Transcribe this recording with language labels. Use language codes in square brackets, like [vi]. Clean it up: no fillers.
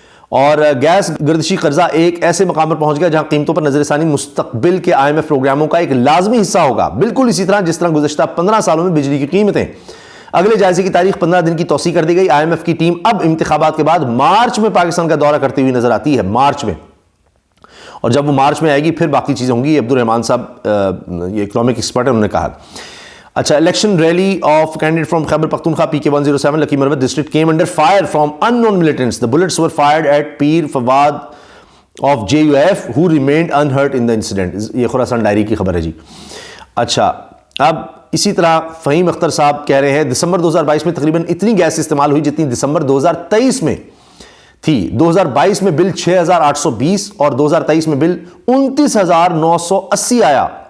[ur] اور گیس گردشی قرضہ ایک ایسے مقام پر پہنچ گیا جہاں قیمتوں پر نظر ثانی مستقبل کے آئی ایم ایف پروگراموں کا ایک لازمی حصہ ہوگا، بالکل اسی طرح جس طرح گزشتہ 15 سالوں میں بجلی کی قیمتیں۔ اگلے جائزے کی تاریخ 15 دن کی توسیع کر دی گئی۔ آئی ایم ایف کی ٹیم اب انتخابات کے بعد مارچ میں پاکستان کا دورہ کرتے ہوئی نظر آتی ہے، مارچ میں، اور جب وہ مارچ میں آئے گی پھر باقی چیزیں ہوں گی۔ عبد الرحمان صاحب یہ اکنامک ایکسپرٹ ہیں، انہوں نے کہا۔ اچھا، [en] Election rally of candidate from Khyber Pakhtunkhwa PK 107 Lakki Marwat district came under fire from unknown militants. The bullets were fired at Pir Fawad of JUF who remained unhurt in the incident. [ur] یہ خراسان diary کی خبر ہے جی۔ اچھا، اب اسی طرح فہیم اختر صاحب کہہ رہے ہیں دسمبر 2022 میں تقریباً اتنی گیس استعمال ہوئی جتنی دسمبر 2023 میں تھی۔ 2022 میں بل 6820 اور 2023 میں بل 29980 آیا۔